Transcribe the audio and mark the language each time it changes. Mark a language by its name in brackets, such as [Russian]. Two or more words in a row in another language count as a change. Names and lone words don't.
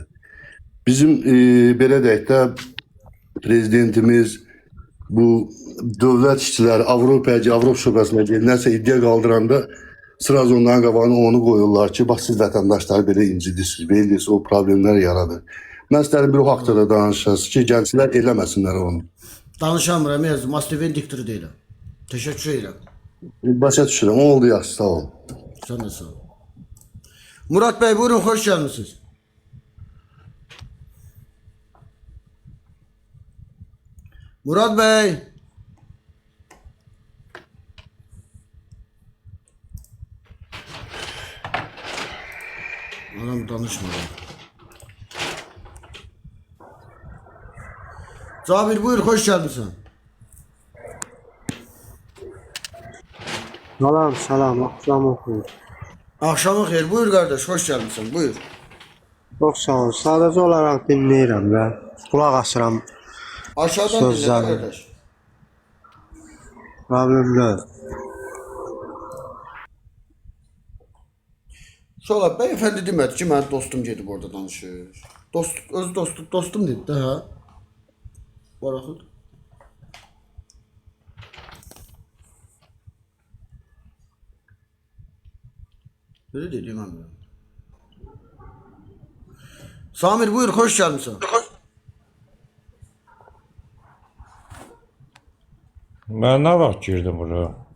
[Azerbaijani] Bizim belə deyək də prezidentimiz, bu dövlət işçiləri Avropa şöbəsinə gedir, nəsə iddia qaldıranda sıraz onların qabağına onu qoyurlar ki, bax siz vətəndaşları belə incidirsiniz, belə o problemlər yaradır. Mən istəyirəm bir o haqda da danışasınız ki, gənclər eləməsinlər onu. Danışamıram, yazdım. Mastivin diktori deyiləm. [Turkish] Teşekkür ederim. [Azerbaijani] Başa düşürəm, oldu yaxşı, sağ ol. [Turkish] Sen de sağ ol. Murat Bey buyurun, hoş geldiniz. Murat Bey. [Azerbaijani] Adam danışmadı. [Turkish] Cabir buyur, hoş geldin. [Azerbaijani] Salam, axşamın xeyir. [Turkish] Akşamın xeyir, buyur kardeş, hoş geldin, buyur. [Azerbaijani] Çox sağ ol. Sadəcə olaraq dinləyirəm və qulaq asıram. [Turkish] Aşağıdan dinle kardeş. [Azerbaijani] Problemlər. Sonra beyefendi demədi ki, mənim dostum gedib orada danışır. Öz dostum dedi də, hə? Baraxıl. [Turkish] Böyle dediğim an. Samir buyur, hoş geldin. [Azerbaijani] Mən nə vaxt girdim bura?